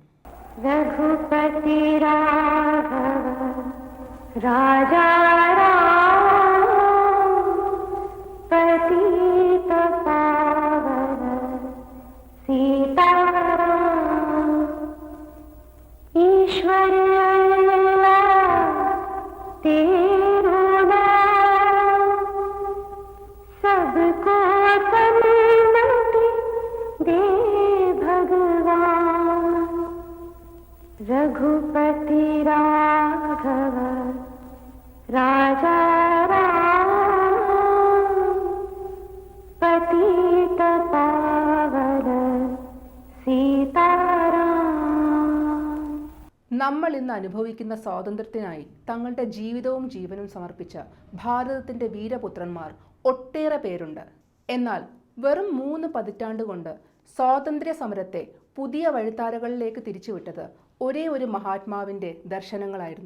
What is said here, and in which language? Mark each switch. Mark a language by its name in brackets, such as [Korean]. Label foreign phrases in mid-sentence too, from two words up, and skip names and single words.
[Hindi] रघुपति राजा पतित पावन सीताराम ईश्वर तेरो नाम सबको सन्मति दे भगवान. रघुपति राघव राजा राम पतित पावन सीताराम. [Malayalam] നമ്മൾ ഇന്ന് അനുഭവിക്കുന്ന സ്വാതന്ത്ര്യത്തിനായി തങ്ങളുടെ ജീവിതവും ജീവനും സമർപ്പിച്ച ഭാരതത്തിൻ്റെ വീരപുത്രന്മാർ ഒട്ടേറെ പേരുണ്ട്. എന്നാൽ വെറും 3 പതിറ്റാണ്ട് കൊണ്ട് സ്വാതന്ത്ര്യ സമരത്തെ പുതിയ വഴിത്താരകളിലേക്ക് തിരിച്ചുവിട്ടത് ഒരേ ഒരു മഹാത്മാവിൻ്റെ ദർശനങ്ങളായിരുന്നു.